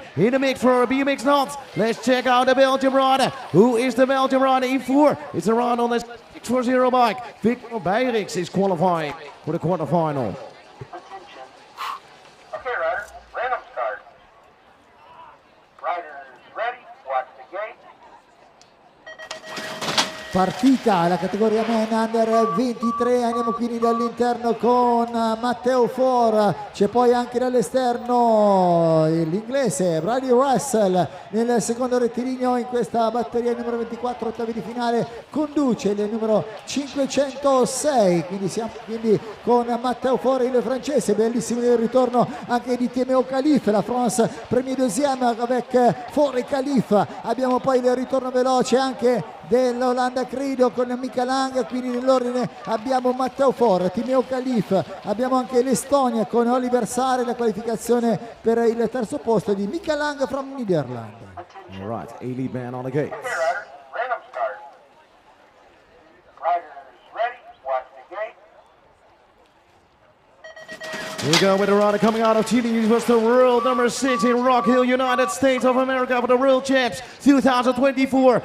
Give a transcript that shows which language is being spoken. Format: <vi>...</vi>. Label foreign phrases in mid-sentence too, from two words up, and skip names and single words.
<en>In the mix for BMX Nantes. Let's check out the Belgian rider. Who is the Belgian rider in four? It's a rider on the 640 bike. Victor Beirix is qualifying for the quarterfinal. Attention. Okay, riders, random start. Riders ready, watch the gate.</en> <it>Partita la categoria Men Under 23, andiamo quindi dall'interno con Matteo For, c'è poi anche dall'esterno l'inglese Brady Russell nel secondo rettilineo in questa batteria numero 24, ottavi di finale, conduce il numero 506, quindi siamo con Matteo For il francese, bellissimo il ritorno anche di Timeo Khalif,</it> <fr>la France premier deuxième avec For et Khalif,</fr> <it>abbiamo poi il ritorno veloce anche dell'Olanda credo con Mika Lang, quindi nell'ordine abbiamo Matteo For, Timeo Khalif, abbiamo anche l'Estonia con Oliver Sare, la qualificazione per il terzo posto di Mika Lang</it> <en>from Netherlands. All right, Elite man on the gate. Okay, riders, random start. Riders ready, watch the gate. Here we go with the rider coming out of Chile. He was the world number 6 in Rock Hill, United States of America for the World Champs 2024.</en>